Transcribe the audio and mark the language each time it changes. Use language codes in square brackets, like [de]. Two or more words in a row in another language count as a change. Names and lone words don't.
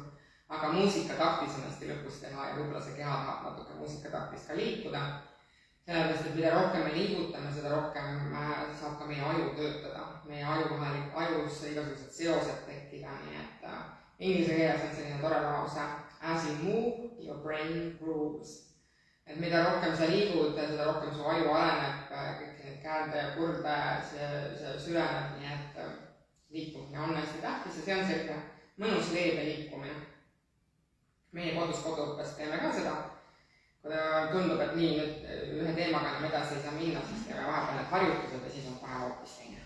[et] Aga muusikataktis on hästi lõpus teha ja võib-olla see keha tahab natuke muusikataktis ka liikuda. Sellepärast, et mida rohkem me liigutame, seda rohkem saab ka meie aju töötada. Meie ajus igasugused seosed tekkida, nii et inglise keeles on selline tore lause [en] as you move, your brain grooves. [et] Et mida rohkem sa liigud, seda rohkem su aju areneb, kõik need käände ja kurde, see süveneb, nii et liikumine on hästi tähtis ja see on selline mõnus leebe liikumine. Meie koduõppes teeme ka seda, kui tundub, et nii nüüd ühe teemaga enam edasi ei saa minna, siis teeme vahepeal need harjutused ja siis on kohe hoopis teine.